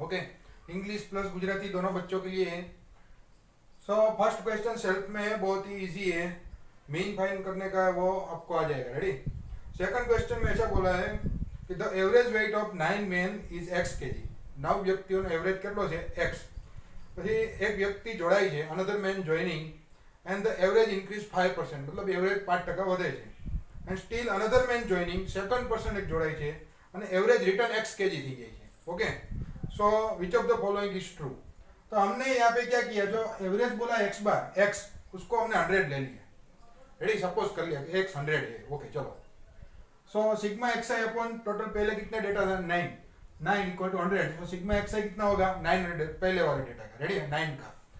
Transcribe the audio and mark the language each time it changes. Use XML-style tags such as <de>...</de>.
<hi>Okay, English plus Gujarati दोनों बच्चों के लिए है। सो फर्स्ट क्वेश्चन सेल्फ में है, बहुत ही इजी है, मीन फाइंड करने का है, वो आपको आ जाएगा। रेडी। सेकंड क्वेश्चन में ऐसा बोला है कि</hi> <en>The average weight of 9 men is x kg।</en> <gu>9 વ્યક્તિઓનો એવરેજ કેટલો છે x। પછી એક વ્યક્તિ જોડાય છે,</gu> <en>another man joining, and the average increase 5%,</en> <gu>मतलब એવરેજ 5% વધે છે,</gu> <en>and still another man joining</en> <gu>second person એક જોડાય છે અને એવરેજ रिटर्न x kg થઈ જાય છે।</gu> <en>Okay, so which of the following is true.</en> <hi>तो हमने यहाँ पे क्या किया, जो एवरेज बोला x बार x, उसको हमने 100 ले लिया। रेडी, सपोज कर लिया कि x 100 है। ओके, चलो। सो सिग्मा एक्स आई अपॉन टोटल पहले कितने डेटा था 9 इक्वल टू 100। तो सिग्मा एक्स आई कितना होगा 900 पहले वाले डेटा का। रेडी है 9 का।</hi>